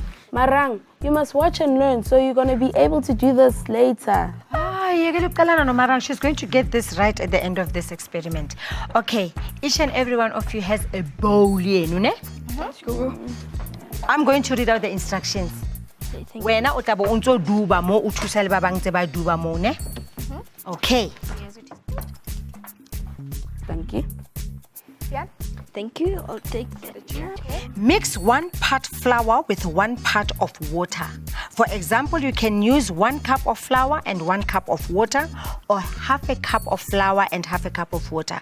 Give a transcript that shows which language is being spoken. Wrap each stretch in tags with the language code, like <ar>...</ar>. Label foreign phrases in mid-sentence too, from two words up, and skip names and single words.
<en>Marang, you must watch and learn so you're going to be able to do this later. She's going to get this right at the end of this experiment. Okay, each and every one of you has a bowl here, no? I'm going to read out the instructions.</en> <tn>Wena o tla bo ntse duba mo o thusa le ba bang tse ba duba mo, ne?</tn> <en>Okay. Thank you. Yeah. Thank you. I'll take that. Mix 1 part flour with 1 part of water. For example, you can use 1 cup of flour and 1 cup of water, or half a cup of flour and half a cup of water.</en>